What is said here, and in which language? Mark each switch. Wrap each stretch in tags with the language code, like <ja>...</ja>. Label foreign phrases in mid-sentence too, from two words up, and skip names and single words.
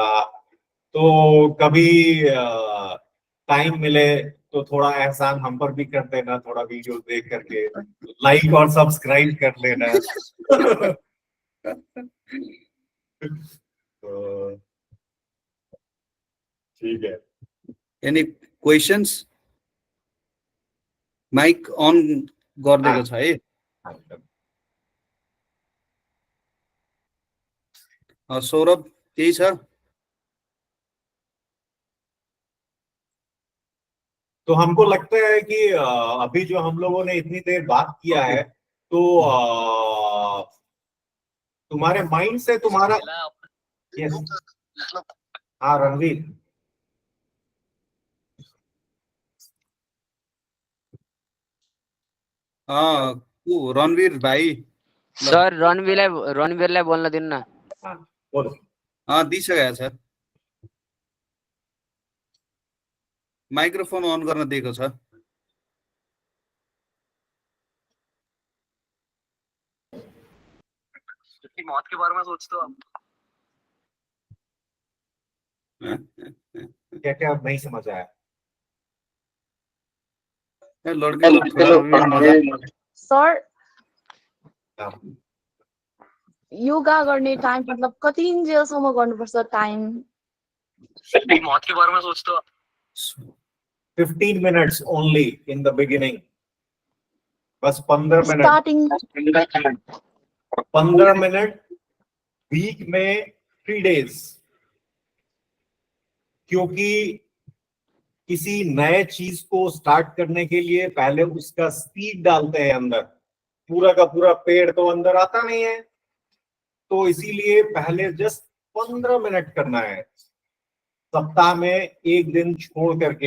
<hi>तो कभी टाइम मिले तो थोड़ा एहसान हम पर भी कर देना, थोड़ा वीडियो देख करके लाइक और सब्सक्राइब कर लेना। तो ठीक है।</hi> <en>Any questions?</en> <ne>माइक अन गरिदिएको छ है। सौरभ केही छ?</ne> <hi>तो हमको लगता है कि अभी जो हम लोगों ने इतनी देर बात किया है, तो तुम्हारे माइंड से तुम्हारा yes. हाँ रणवीर, रणवीर भाइ</hi> <ne>सर रणवीरलाई बोल्न दिनु न।</ne> <hi>बोलो।</hi> <ne>दिइसकेको छ, माइक्रोफोन अन गर्न दिएको छ।</ne> <hi>मौत के बारे में सोचते हो आप? क्या नहीं समझ आया? लड्के लोग थोड़ा मजा।</hi> <ne>सर योगा गर्ने टाइम मतलब कति इन्जेलसम्म गर्नुपर्छ टाइम?</ne> <hi>मौत के बारे में सोचते हो?</hi> <en>15 minutes only in the beginning,</en> <hi>बस 15 मिनट।</hi> <ne>स्टार्टिङ</ne> <hi>15 मिनट वीक में 3 days, क्योंकि किसी नए चीज को स्टार्ट करने के लिए पहले उसका स्पीड डालते हैं अंदर, पूरा का पूरा पेड़ तो अंदर आता नहीं है, तो इसीलिए पहले जस्ट 15 मिनट करना है सप्ताह में एक दिन छोड़ करके।</hi>